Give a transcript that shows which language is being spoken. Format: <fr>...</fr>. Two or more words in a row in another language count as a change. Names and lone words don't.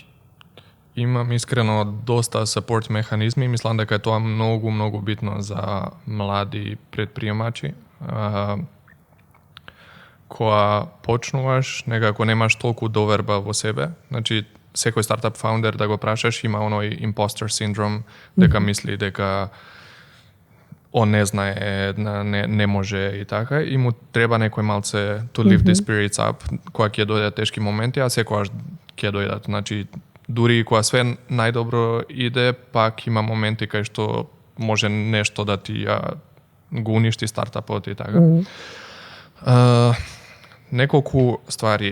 <mk>Имам искрено доста support механизми, мислам дека е тоа многу битно за млади предприемачи. Кога почнуваш, некако немаш толку доверба во себе. Значи, секој</mk> <en>startup founder</en> <mk>да го прашаш има оној</mk> <en>imposter syndrome,</en> <mk>дека мисли дека он не знае, не може и така, и му треба некој малце</mk> <en>to lift the spirits up,</en> <mk>кога ќе дојдат тешки моменти, а секогаш ќе дојдат. Значи, дури кога све најдобро иде, пак има моменти кај што може нешто да ти го уништи стартапот и така. Неколку ствари.</mk>